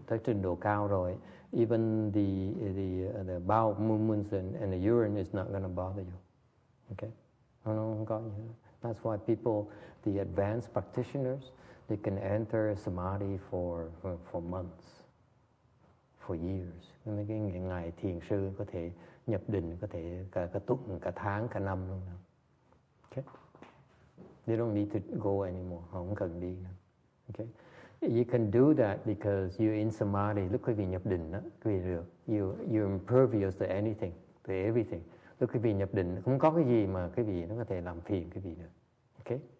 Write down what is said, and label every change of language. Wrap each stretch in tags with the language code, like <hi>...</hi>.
<vi>Tới trình độ cao rồi,</vi> <en>even the bowel movements and the urine is not going to bother you. Okay?</en> <vi>Không có gì hết.</vi> <en>That's why people, the advanced practitioners, they can enter samadhi for months, for years.</en> <vi>Mấy cái ngày thiền sư có thể nhập định, có thể cả tuần, cả tháng, cả năm luôn.</vi> <en>Okay? They don't need to go anymore.</en> <vi>Không cần đi.</vi> <en>Okay? You can do that because you're in samadhi.</en> <vi>Lúc quý vị nhập định đó, quý vị được.</vi> <en>You're impervious to anything, to everything.</en> <vi>Lúc quý vị nhập định, không có cái gì mà quý vị nó có thể làm phiền quý vị được. Okay?</vi>